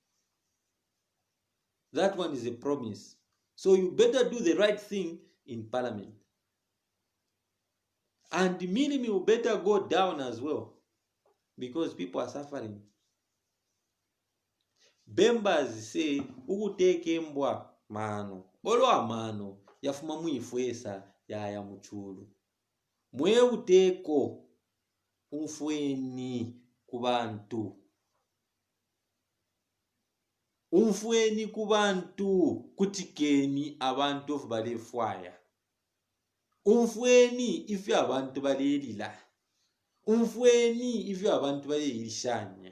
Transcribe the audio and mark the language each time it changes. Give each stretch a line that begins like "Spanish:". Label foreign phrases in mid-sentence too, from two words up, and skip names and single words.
English: That one is a promise. So you better do the right thing in parliament. And the minimum better go down as well, because people are suffering. Bembers say
Bemba: ukuteka embwa mano olwa mano yafuma muifwesa yaya muchulu mwewuteko umfweni kubantu, umfweni kubantu kutikeni abantu ofu balefwaya, umfweni ife abantu balelila, umfweni ife abantu balelishanya.